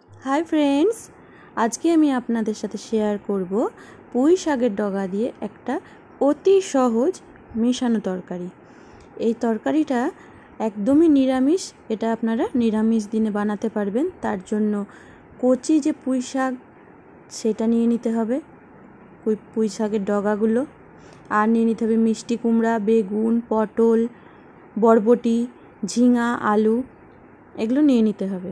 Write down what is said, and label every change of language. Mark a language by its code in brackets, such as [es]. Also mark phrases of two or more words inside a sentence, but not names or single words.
[en] hi friends, [bn] আজ কে আমি আপনাদের সাথে শেয়ার করব পুঁই শাকের ডগা দিয়ে এক অতি সহজ মিশানো তরকারি। এই তরকারিটা একদমই নিরামিষ, এটা আপনারা নিরামিষ দিনে বানাতে পারবেন। তার জন্য কচি যে পুঁই শাক সেটা নিয়ে নিতে হবে, পুঁই শাকের ডগাগুলো, আর নিয়ে নিতে হবে মিষ্টি কুমড়া, বেগুন, পটল, বরবটি, ঝিঙা, আলু, এগুলো নিয়ে নিতে হবে।